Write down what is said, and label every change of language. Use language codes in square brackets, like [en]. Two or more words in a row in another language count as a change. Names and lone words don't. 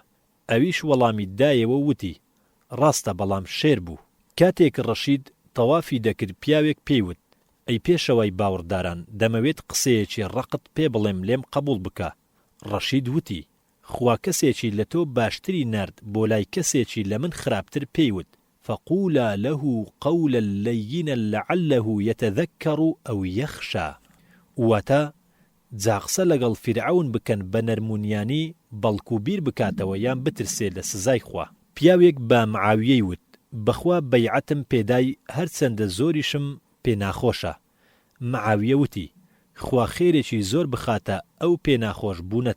[ckb] ئەویش وەڵامی دایەوە وتی ڕاستە بەڵام شێر بوو. کاتێک ڕەشید تەوافی دەکرد پیاوێک پێیوت ئەی پێشەوەی باوەڕداران دەمەوێت قسەیەکی ڕقت پێ بڵێم لێم قبول بکە. ڕەشید وتی خوا کەسێکی لە تۆ باشتری نارد بۆ لای کەسێکی لە من خراپتر پێیوت [ar] فقولا له قولا لينا لعله يتذكر أو يخشى. [ckb] واتە جاقسە لەگەڵ فیرعەون بکەن بە نەرمونیانی بەڵکو بیر بکاتەوە یان بترسێ لە سزای خوا. پیاوێک بە معاویەی وت بەخوا بەیعەتم پێدای هەرچەندە زۆریشم پێناخۆشە. معاویە وتی خوا خێرێکی زۆر بخاتە ئەو پێناخۆش بوونەت.